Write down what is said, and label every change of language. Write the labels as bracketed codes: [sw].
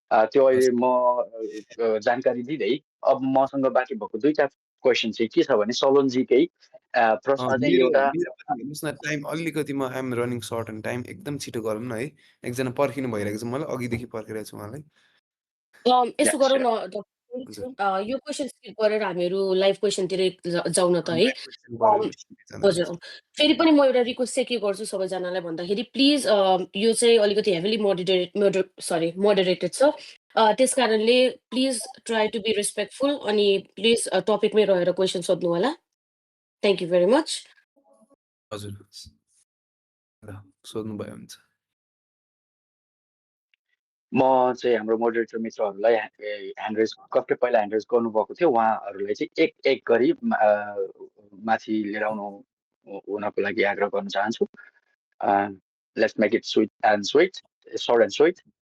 [ne] त्यो अहिले म जानकारी दिँदै अब मसँग बाँकी भएको दुईटा क्वेसन चाहिँ के छ भने, सलोनजीकै प्रश्न चाहिँ मेरो एउटा मेरो पनि हेर्नुहोस् न, टाइम अलिकति म I'm running short on time. एकदम छिटो गरौँ न है। एकजना पर्खिनु भइरहेको छ, मलाई अघिदेखि पर्खिरहेको छु उहाँलाई। यसो गरौँ [en] sure. [ne] न, हजुर। यो क्वेसन स्किप गरेर हामीहरू लाइभ क्वेसनतिर जाउँ न त है। लाइभ क्वेसन गरेर अम, जाँदा हजुर हुन्छ। फेरि पनि म एउटा रिक्वेस्ट चाहिँ के गर्छु सबैजनालाई भन्दाखेरि प्लिज यो चाहिँ अलिकति हेभिली मोडरेटेड छ। त्यस कारणले please try to be respectful अनि प्लिज टपिकमै रहेर क्वेसन सोध्नु होला। Thank you very much. हजुर। ल सोध्नुभयो हुन्छ। म चाहिँ हाम्रो मोडरेटर मित्रहरूलाई ह्यान्ड रेज कसले पहिला ह्यान्ड रेज गर्नुभएको थियो उहाँहरूलाई चाहिँ एक एक गरी माथि लिएर आउनु हुनको लागि आग्रह गर्न चाहन्छु। [en] Let's make it sweet and sweet, short and sweet.